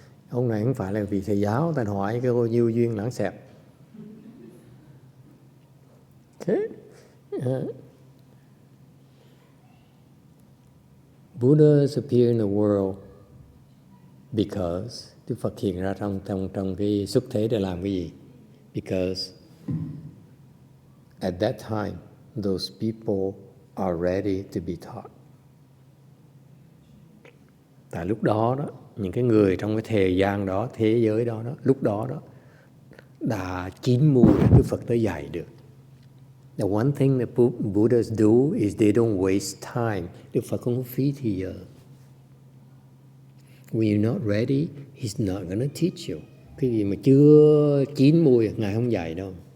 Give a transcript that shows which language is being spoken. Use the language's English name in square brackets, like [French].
[Vietnamese] Ông này không phải là vị thầy giáo, ta hỏi cái cô nhiêu duyên lãng xẹp. [English] Okay. Buddhas appear in the world because [Vietnamese] Đức Phật hiện ra trong cái xuất thế để làm cái gì? [English] Because at that time those people are ready to be taught. [Vietnamese] Tại lúc đó đó, những cái người trong cái thời gian đó, thế giới đó, lúc đó đó đã chín mùi Đức Phật tới dạy được. [English] The one thing that Buddhas do is they don't waste time. [Vietnamese] Đức Phật không phí thời giờ. [English] When you're not ready, he's not going to teach you. [Vietnamese] Cái gì mà chưa chín mùi, Ngài không dạy đâu.